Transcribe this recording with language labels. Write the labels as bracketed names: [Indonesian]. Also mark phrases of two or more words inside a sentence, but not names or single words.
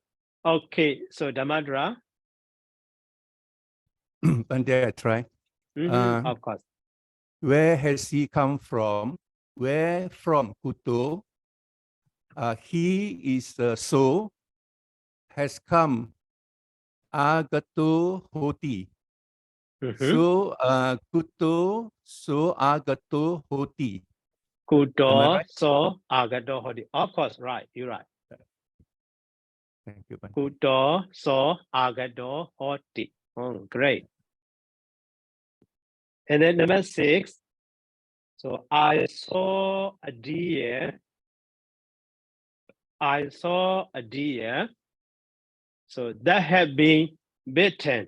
[English] Okay, so Damadra. Bante, I try. Of course. Where has he come from? Where from Kuto? He is so has come [Pali] agato hoti. So Kuto so agato hoti. Kuto [English] right? [Pali] so agato hoti. [English] Of course, right. You're right. Thank you, Bante. [Pali] Kuto so agato hoti. [English] Oh, great. And then number 6. So I saw a deer. I saw a deer. So that had been bitten.